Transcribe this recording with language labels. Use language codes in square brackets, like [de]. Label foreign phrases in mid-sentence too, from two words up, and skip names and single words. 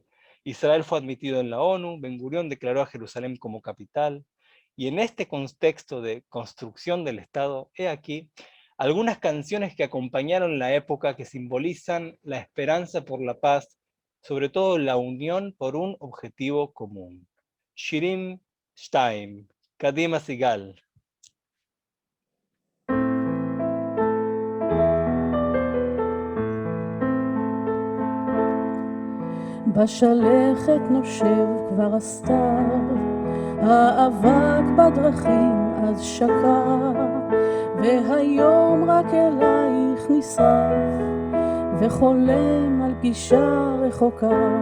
[es] Israel fue admitido en la ONU, Ben Gurión declaró a Jerusalén como capital, y en este contexto de construcción del Estado, he aquí algunas canciones que acompañaron la época que simbolizan la esperanza por la paz, sobre todo la unión por un objetivo común. [he] שירים שתיים, קדימה סיגל. בשלכת נושב כבר הסתיו, האבק בדרכים אז שקע, והיום רק אלייך נשרף, וחולם על פגישה רחוקה.